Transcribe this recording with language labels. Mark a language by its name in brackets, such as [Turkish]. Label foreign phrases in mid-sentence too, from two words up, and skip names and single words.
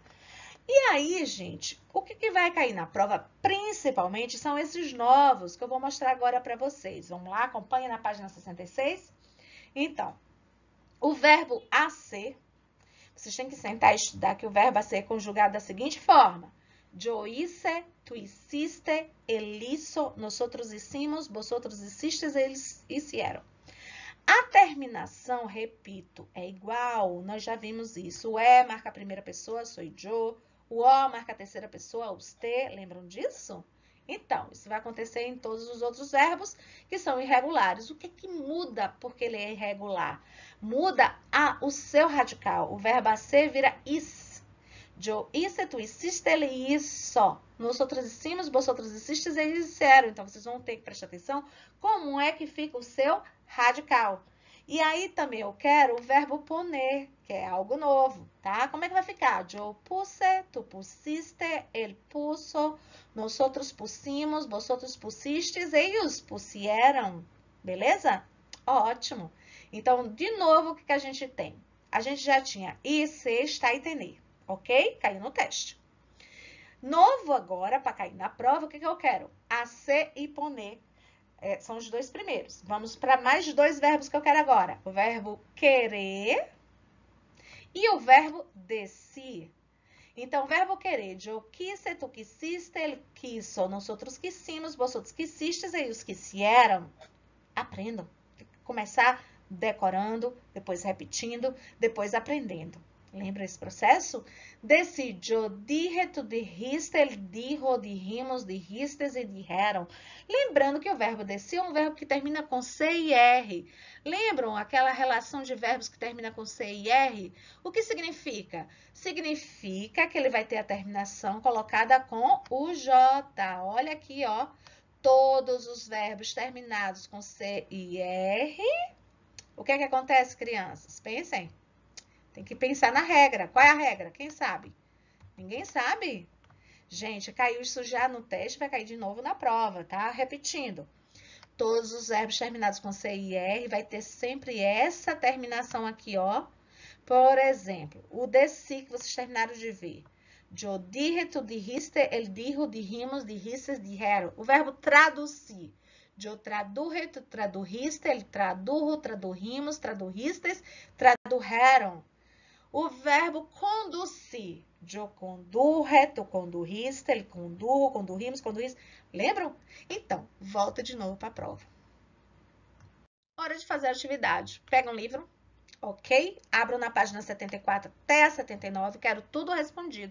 [Portuguese] E aí, gente, o que vai cair na prova, principalmente, são esses novos que eu vou mostrar agora para vocês. Vamos lá, acompanha na página 66. Então, O verbo a ser, vocês têm que sentar e estudar que o verbo a ser é conjugado da seguinte forma. [Spanish] Yo hice, tú hiciste, él hizo, nosotros hicimos, vosotros hicisteis, eles hicieron. [Portuguese] A terminação, repito, é igual, nós já vimos isso. O é marca a primeira pessoa, sou eu. O o marca a terceira pessoa, usted. Lembram disso? Então, isso vai acontecer em todos os outros verbos que são irregulares. O que que muda porque ele é irregular? Muda o seu radical. O verbo a ser vira is. [Spanish] Yo hice, tú hiciste, ele hizo. Nosotros hicimos, vosotros hiciste, eles hicieron. [Portuguese] Então, vocês vão ter que prestar atenção como é que fica o seu radical. E aí também eu quero o verbo poner, que é algo novo, tá? Como é que vai ficar? [Spanish] Yo puse, tú pusiste, él puso, nosotros pusimos, vosotros pusistes, ellos pusieron. [Portuguese] Beleza? Ótimo. Então, de novo, o que a gente tem? A gente já tinha ir, ser, estar e tener, ok? Caiu no teste. Novo agora, para cair na prova, o que eu quero? A ser e poner. São os dois primeiros. Vamos para mais dois verbos que eu quero agora. O verbo querer e o verbo decir. Então, o verbo querer, [Spanish] yo quise, tú quisiste, él quiso, nosotros quisimos, vosotros quisistes, ellos quisieron. [Portuguese] Aprendam. Começar decorando, depois repetindo, depois aprendendo. Lembra esse processo? [Spanish] Decir, yo dije, tú dijiste, él dijo, dijimos, dijistes e dijeron. [Portuguese] Lembrando que o verbo decir é um verbo que termina com C e R. Lembram aquela relação de verbos que termina com C e R? O que significa? Significa que ele vai ter a terminação colocada com o J. Olha aqui, ó. Todos os verbos terminados com C e R. O que é que acontece, crianças? Pensem. Tem que pensar na regra. Qual é a regra? Quem sabe? Ninguém sabe? Gente, caiu isso já no teste, vai cair de novo na prova, tá? Repetindo. Todos os verbos terminados com C e R vai ter sempre essa terminação aqui, ó. Por exemplo, o decir que vocês terminaram de ver. [Spanish] Yo dije, tú dijiste, él dijo, dijimos, dijistes, dijeron. [Portuguese] O verbo traduzir. [Spanish] Yo traduje, tú tradujiste, él tradujo, tradujimos, tradujistes, tradujeron. [Portuguese] O verbo conduzir. [Spanish] Yo condurre, tu condurriste, ele condurro, condurrimos, condurriste. [Portuguese] Lembram? Então, volta de novo para a prova. Hora de fazer a atividade. Pega um livro, ok? Abro na página 74 até a 79, quero tudo respondido.